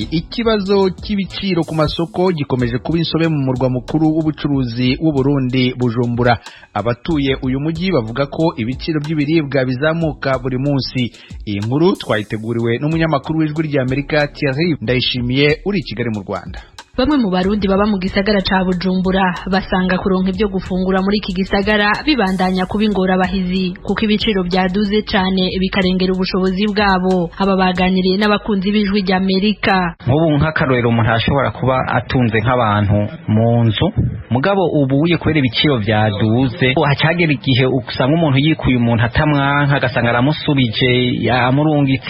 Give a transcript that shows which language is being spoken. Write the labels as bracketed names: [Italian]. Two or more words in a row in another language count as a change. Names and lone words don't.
[Rundi] Ikibazo cy'ibiciro ku masoko gikomeje kuba insobe mu murwa mukuru w'ubucuruzi w'u Burundi Bujumbura. Abatuye uyu mujyi bavuga ko ibiciro by'ibiribwa bizamuka buri munsi. Iyi nkuru twayiteguriwe n'umunyamakuru w'ijwi rya Amerika Thierry Ndayishimiye uri i Kigali mu Rwanda. Bamwe mu barundi baba mu gisagara ca Bujumbura basanga kuronka ibyo gufungura muri iki gisagara bibandanya kubingora abahizi kuko ibiciro byaduze cyane bikarengera ubushobozi bwabo. Aba baganiriye n'abakunzi b'ijwi rya Amerika. Nk'ubu nk'akarorero umuntu ashobora kuba atunze nk'abantu mu nzu mugabo ubuye kubera ibiciro byaduze hacagera igihe usanga umuntu yikuye umuntu atamwanka agasanga aramusubije yamurungitse.